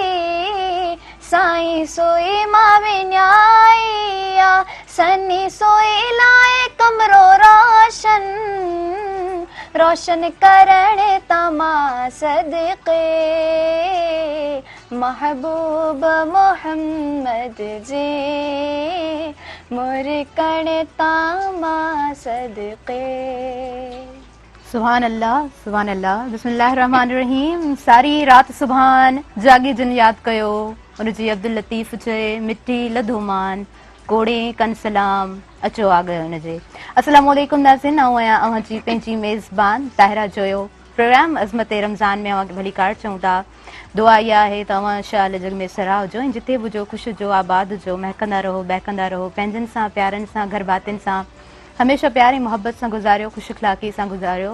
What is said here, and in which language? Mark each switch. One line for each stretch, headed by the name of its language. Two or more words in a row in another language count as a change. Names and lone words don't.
Sindhi: साईं सुई मां विञाई सनी सुई लाए कमरो रोशन करण तमा सदक़े महबूब मोहम्मद जे मुरकण तामा सदक़े।
Arabic: سبحان الله بسم الله الرحمن الرحيم.
Sindhi: सारी रात सुभान जागी जिन याद कयो उनजी अब्दुल लतीफ़ चए मिठी लधोमान कोड़े कन सलाम अचो आ गयो हुनजे।
Arabic: السلام عليكم
Sindhi: नाज़रीन, आऊं आहियां अव्हांजी पंहिंजी मेज़बान ताहिरा जोयो। प्रोग्राम अज़मत रमज़ान में अव्हांखे भली कार चऊं था। दुआ इहा आहे त अव्हां शाल जग में सराह हुजो ऐं जिते बि हुजो ख़ुशि हुजो आबाद हुजो महकंदा रहो बहकंदा रहो पंहिंजनि सां प्यारनि सां घर भातियुनि सां हमेशह प्यार ऐं मोहब्बत सां गुज़ारियो ख़ुशि अख़लाक़ी सां गुज़ारियो।